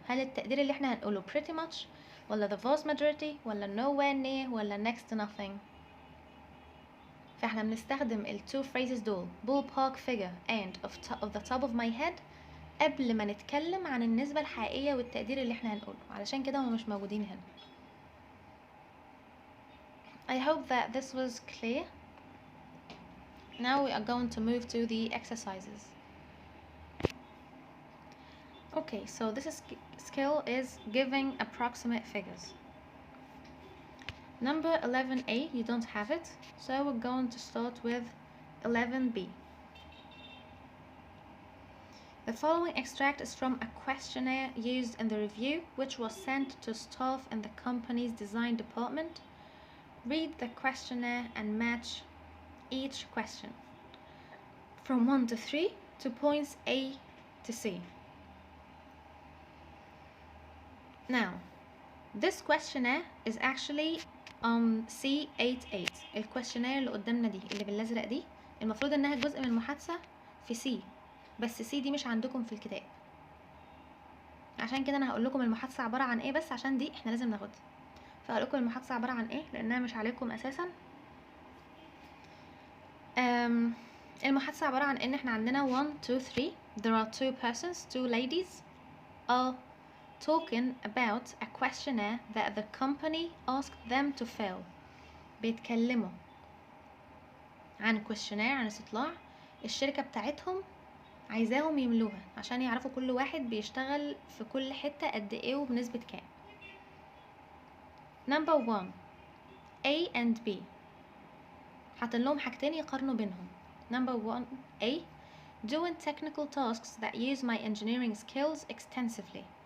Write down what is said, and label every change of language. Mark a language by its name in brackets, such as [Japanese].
[Arabic] هل التقدير اللي احنا هنقوله [English] pretty much [Arabic] ولا [English] the vast majority [Arabic] ولا [English] nowhere near [Arabic] ولا [English] next to nothing؟ [Arabic] فاحنا بنستخدم ال [English] two phrases [Arabic] دول [English] ballpark figure and of the top of my head [Arabic] قبل ما نتكلم عن النسبة الحقيقية والتقدير اللي احنا هنقوله، علشان كده هم مش موجودين هنا. [English] I hope that this was clear. Now we are going to move to the exercises. Okay, so this skill is giving approximate figures. Number 11A, you don't have it, so we're going to start with 11B. The following extract is from a questionnaire used in the review, which was sent to staff in the company's design department. Read the questionnaire and match each question from 1 to 3 to points A to C. Now, this questionnaire is actually C88. [Arabic] الquestionnaire اللي قدامنا دي اللي بالازرق دي المفروض انها جزء من المحادثة في C، بس C دي مش عندكم في الكتاب، عشان كده انا هقول لكم المحادثة عبارة عن ايه، بس عشان دي احنا لازم ناخدها. فهقول لكم المحادثة عبارة عن ايه لانها مش عليكم اساسا. المحادثة عبارة عن ان احنا عندنا 1 2 3. [English] There are two persons, two ladies are talking about a questionnaire that the company asked them to fill. [Arabic] بيتكلموا عن questionnaire، عن استطلاع الشركة بتاعتهم عايزاهم يملوها عشان يعرفوا كل واحد بيشتغل في كل حتة قد ايه وبنسبة كام. [English] Number 1 A and B، [Arabic] حاطين لهم حاجتين يقارنوا بينهم. [English] Number 1 A doing technical tasks that use my engineering skills extensively.